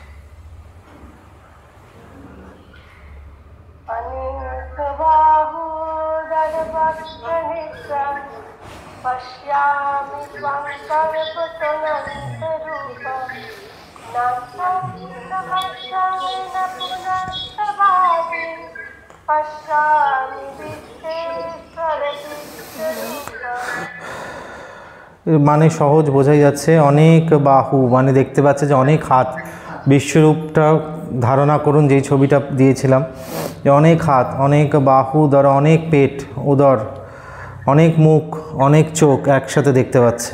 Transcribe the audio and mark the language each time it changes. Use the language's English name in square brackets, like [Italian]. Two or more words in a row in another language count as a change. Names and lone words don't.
[Sanskrit] अनेकबाहुदरवक्त्रनेत्रं पश्यामि त्वं सर्वतोऽनन्तरूपं नान्तं न मध्यं न पुनस्तवादिं पश्यामि विश्वेश्वर विश्वरूपम्। [Bangla] মানে সহজ বোঝাই যাচ্ছে। অনেক বাহু মানে দেখতে পাচ্ছে যে অনেক হাত, বিশ্বরূপটা ধারণা করুন যেই ছবিটা দিয়েছিলাম, যে অনেক হাত, অনেক বাহু, ধরো অনেক পেট, উদর, অনেক মুখ, অনেক চোখ একসাথে দেখতে পাচ্ছে।